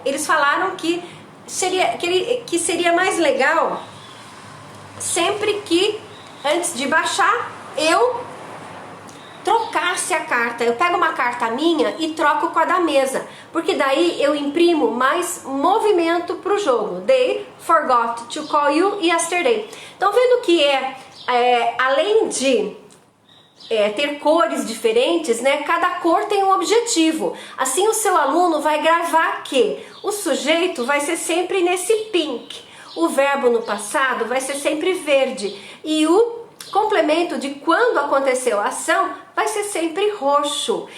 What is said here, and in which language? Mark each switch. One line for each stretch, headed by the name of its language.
Portuguese: Eles falaram que seria mais legal sempre que, antes de baixar, eu trocasse a carta. Eu pego uma carta minha e troco com a da mesa, porque daí eu imprimo mais movimento para o jogo.
English: They forgot to call you yesterday.
Portuguese: Então, vendo que além de ter cores diferentes, né? Cada cor tem um objetivo. Assim o seu aluno vai gravar que o sujeito vai ser sempre nesse pink, o verbo no passado vai ser sempre verde e o complemento de quando aconteceu a ação vai ser sempre roxo.